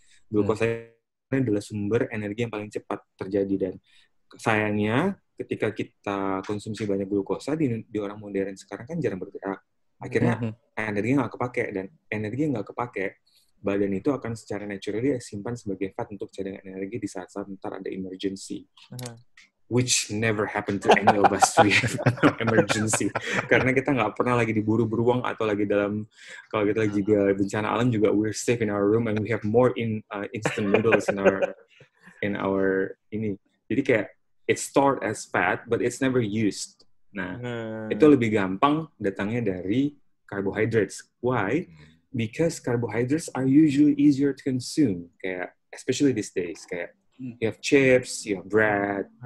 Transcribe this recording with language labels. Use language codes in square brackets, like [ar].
[id] Glukosa ini adalah sumber energi yang paling cepat terjadi, dan sayangnya ketika kita konsumsi banyak glukosa di orang modern sekarang kan jarang bergerak. Akhirnya energi nggak kepake, dan energi nggak kepake, badan itu akan secara naturally simpan sebagai fat untuk cadangan energi di saat-saat ntar ada emergency. [en] Which never happened to any of us to have emergency. [id] Karena kita nggak pernah lagi diburu beruang atau lagi dalam, kalau kita lagi juga bencana alam juga, [en] we're safe in our room and we have more instant noodles in our ini. [id] Jadi kayak [en] it's stored as fat but it's never used. [id] Nah, itu lebih gampang datangnya dari carbohydrates. [en] Why? Because carbohydrates are usually easier to consume. Kayak especially these days, kayak you have chips, you have bread.